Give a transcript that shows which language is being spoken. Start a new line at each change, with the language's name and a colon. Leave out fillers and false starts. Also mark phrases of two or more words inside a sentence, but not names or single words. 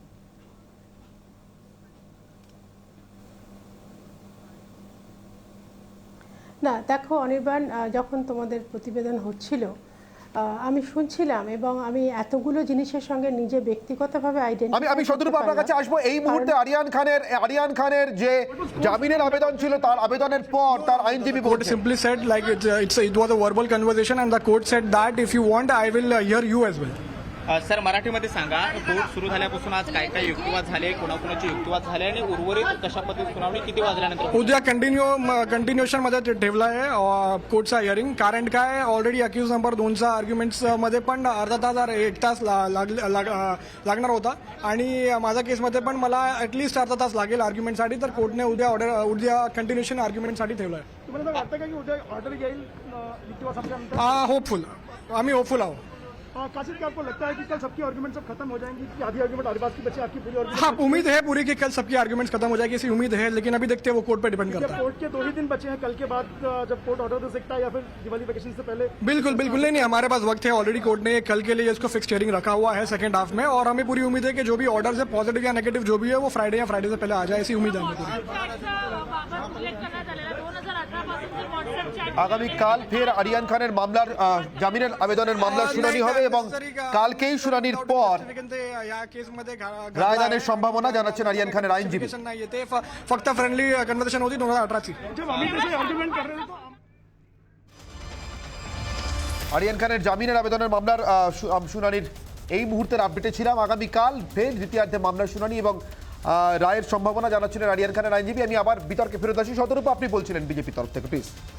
Bangla: না দেখো অনির্বাণ, যখন তোমাদের প্রতিবেদন হচ্ছিল আমি শুনছিলাম এবং আমি এতগুলো জিনিসের সঙ্গে নিজে ব্যক্তিগতভাবে আমি শতরূপ আপনার কাছে আসবো। এই মুহূর্তে আরিয়ান খানের যে জামিনের আবেদন ছিল তার আবেদনের পর তার আইনজীবী court বলছেন
English: simply said like it was a verbal conversation and the court said that if you want I will hear you as well.
Marathi: सर मराठीमध्ये सांगा, कोर्ट सुरू झाल्यापासून आज काय काय युक्तिवाद झाले, कोणाकोणाचे युक्तिवाद झाले आणि उर्वरित कशा पद्धतीने सुनावणी किती वाजल्यानंतर उद्या कंटिन्युएशन मध्ये ठेवला आहे कोर्टचा हिअरिंग. कारण काय
English: already accused number
Marathi: 2चा आर्ग्युमेंट्स मध्ये पण अर्धा तास 1 तास लागणार होता आणि माझ्या केसमध्ये पण मला ॲटलिस्ट अर्धा तास लागेल आर्ग्युमेंटसाठी. तर कोर्टने उद्या कंटिन्युएशन आर्ग्युमेंटसाठी ठेवलं आहे. तुम्हाला वाटतं का की उद्या ऑर्डर येईल युक्तिवाद संपल्यानंतर? होपफुल, आम्ही होपफुल आहोत.
Hindi: काशिद क्या आपको लगता है कि कल सबकी आर्गुमेंट सब खत्म हो जाएंगी कि आधी आर्गुमेंट अरबाज की बची, आपकी पूरी आर्गुमेंट? हाँ, उम्मीद है पूरी कि कल सबकी आर्गुमेंट्स खत्म हो जाएगी, ऐसी उम्मीद है, लेकिन अभी देखते हैं, वो कोर्ट पे डिपेंड करता है. कोर्ट के 2 ही दिन बचे हैं, कल के बाद जब
English: court order
Hindi: दे सकता है या फिर दिवाली वेकेशन से पहले? बिल्कुल बिल्कुल नहीं, हमारे पास वक्त है ऑलरेडी. कोर्ट ने कल के लिए इसको
English: fix hearing
Hindi: रखा हुआ है
English: second half
Hindi: में और हमें पूरी उम्मीद है कि जो भी ऑर्डर है पॉजिटिव या नेगेटिव जो भी है वो फ्राइडे या फ्राइडे से पहले आ जाए, ऐसी उम्मीद है हमें पूरी.
Bangla: আগামীকাল ফের আরিয়ান খানের মামলার জামিনের আবেদনের মামলার শুনানি হবে এবং কালকেই শুনানির পর রায়দানের সম্ভাবনা জানাচ্ছেন আরিয়ান খানের আইনজীবী।
Marathi: फक्त
English: friendly conversation
Marathi: होती 2018ची.
Bangla: আরিয়ান খানের জামিনের আবেদনের মামলার শুনানির এই মুহূর্তের আপডেটে ছিলাম। আগামীকাল ফের দ্বিতীয়ার্ধে মামলার শুনানি এবং রায়ের সম্ভাবনা জানাচ্ছিলেন আরিয়ান খানের আইনজীবী। আমি আবার বিতর্কে ফেরত আসি। শতরূপ, আপনি বলছিলেন বিজেপির তরফ থেকে, প্লিজ।